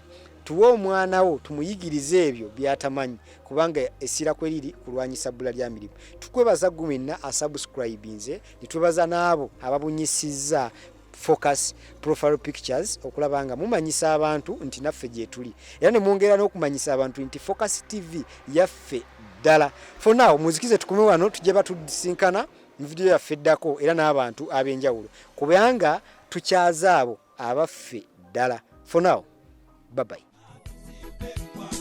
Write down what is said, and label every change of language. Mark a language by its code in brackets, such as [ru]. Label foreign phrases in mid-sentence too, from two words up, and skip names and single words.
[lg] Tuwe omwana wo tumuyigirize ebyo by'atamanyi, kubanga essira kwe liri kulwanyisa bbula lya mirimu. Tukwebaza gumenna asubscribinze, nitwebaza n'abo ababunyisizza Focus [en] profile pictures [lg] okulaba nga mumanyisa abantu nti naffe gye tuli, era ne mwongera n'okumanyisa abantu nti Focus TV yaffe ddala. [en] For now, [lg] muzikize tukume wano tujje batudisinkana mu video yaffe ddako era n'abantu ab'enjawulo, kubanga tukyaza abo abaffe ddala. [en] For now, bye bye.